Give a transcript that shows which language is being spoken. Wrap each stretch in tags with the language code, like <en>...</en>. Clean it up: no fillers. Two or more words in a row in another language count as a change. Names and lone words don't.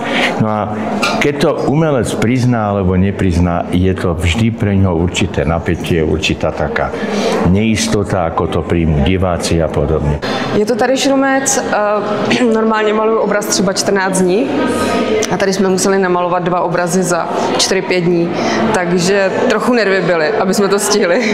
<sk>No a keď to umelec prizná alebo neprizná, je to vždy pre ňoho určité napätie, určitá taká neistota, ako to príjmu diváci a podobne.</sk> <cs>Je to tady Šrumec, normálně maluju obraz třeba 14 dní a tady jsme museli namalovat 2 obrazy za 4-5 dní, takže trochu nervy byly, aby jsme to stihli.</cs>